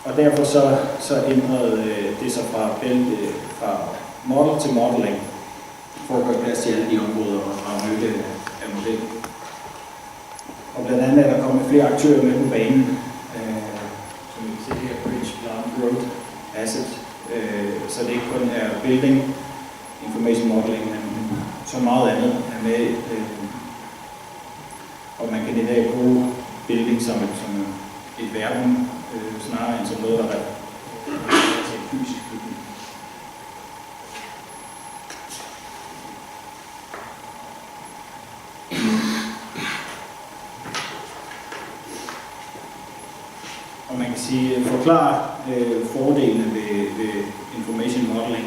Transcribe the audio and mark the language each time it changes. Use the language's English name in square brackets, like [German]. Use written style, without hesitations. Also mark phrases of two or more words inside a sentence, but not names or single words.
[Danish] Og derfor så ændrede det sig fra model til modeling, for at gøre plads til alle de områder og nytte af modellen. Og blandt andet er der kommet flere aktører med på banen, som vi kan se her, [English] Bridge, Plant, Growth, Asset, [Danish] så det ikke kun er [English] building, information modeling, [Danish] men så meget andet er med. Og man kan i dag bruge building som et verbum, snarere end som noget, der er til en fysisk bygning. Og man kan sige, forklare fordelene ved [English] information modeling.